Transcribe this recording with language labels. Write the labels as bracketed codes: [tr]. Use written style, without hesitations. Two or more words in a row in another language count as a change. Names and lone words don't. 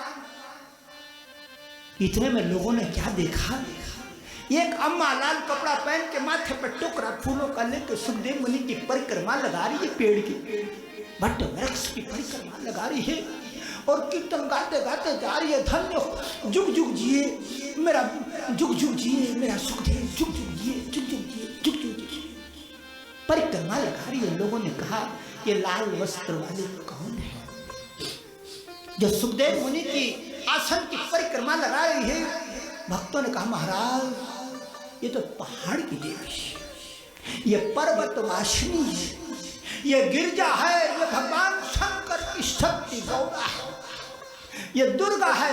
[hi] इतने में लोगों ने क्या देखा, एक अम्मा लाल कपड़ा पहन के माथे पर टोकरा फूलों का लेकर सुखदेव मुनि की परिक्रमा लगा रही है, पेड़ की, बट वृक्ष की परिक्रमा लगा रही है और कीर्तन गाते गाते जा रही है। धन्य हो जुग जुग जिए मेरा, जुग जुग जिए मेरा सुखदेव, जुग जुग जिए, जुग जुग जिए, जुग जुग जिए। परिक्रमा लगा रही है। लोगों ने कहा ये लाल वस्त्र वाले कौन है जो सुखदेव मुनि की आसन की परिक्रमा लगा रही है? भक्तों ने कहा महाराज ये तो पहाड़ की देवी है, ये पर्वत वासिनी है, ये गिरजा है, ये भगवान शंकर की शक्ति गौरा है, ये दुर्गा है।